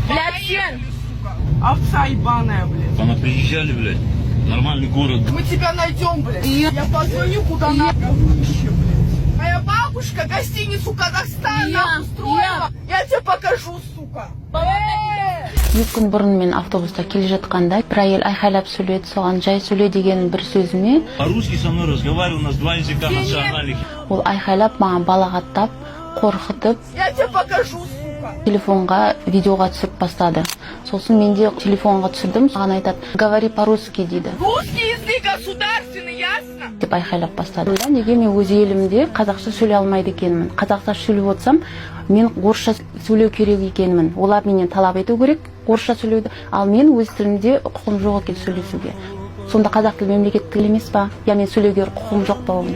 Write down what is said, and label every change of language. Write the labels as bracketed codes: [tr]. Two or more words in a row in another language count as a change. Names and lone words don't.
[ru] Блядь, сен! Овца ебаная, блядь. Она приезжали, блядь. Нормальный город. Мы тебя найдем, блядь. Я позвоню куда надо. Говнище, блядь. Моя бабушка гостиницу Казахстан нам устроила. Я тебе покажу, сука. [kk] 2 күн бұрын мен автобуста келе жатқанда бір әйел айқайлап сөйледі, соған жай сөйле деген бір сөзіме [ru] По-русски со мной разговариваю, у нас два языка национальных. [kk] ол айқайлап маған балағаттап, қорқытып, [ru] Я тебе покажу, сука. [kk] телефонға видеоға түсіріп бастады. Сосын мен де телефонға түсірдім, маған айтады, [ru] говори по-русски дейді. Русский язык государственный, ясно? [kk] деп айқайлап бастады. Неге мен өз елімде қазақша сөйлей алмайды екенмін? Қазақша сөйлеп отырсам, мен орысша сөйлеу керек екенмін. Олар менен талап ету керек орысша сөйлеуді, ал мен өз тілімде құқым жоқ екен сөйлесуге. Сонда қазақ тілі мемлекеттік тіл емес па? Я мен сөйлеуге құқым жоқ па оны?